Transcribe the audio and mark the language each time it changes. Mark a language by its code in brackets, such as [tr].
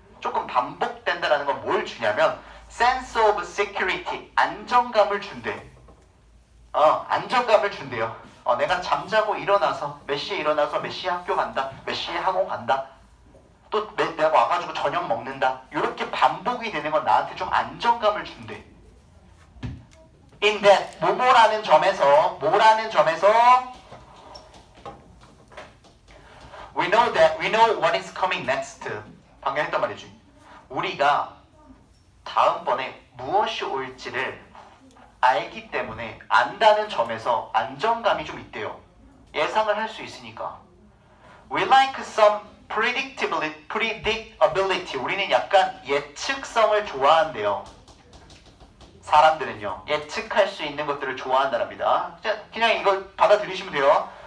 [ko] 조금 반복된다라는 건 뭘 주냐면 [en] sense of security [ko] 안정감을 준대. 안정감을 준대요. 내가 잠자고 일어나서 몇 시에 일어나서 몇 시에 학교 간다. 몇 시에 학원 간다. 또 내가 와가지고 저녁 먹는다. 이렇게 반복이 되는 건 나한테 좀 안정감을 준대. [en] In that [ko] 뭐라는 점에서 [en] we know what is coming next. [ko] 방금 했단 말이지. 우리가 다음번에 무엇이 올지를 알기 때문에 안다는 점에서 안정감이 좀 있대요. 예상을 할 수 있으니까. [en] We like some predictability. [ko] 우리는 약간 예측성을 좋아한대요. 사람들은요. 예측할 수 있는 것들을 좋아한답니다. 그냥 이걸 받아들이시면 돼요.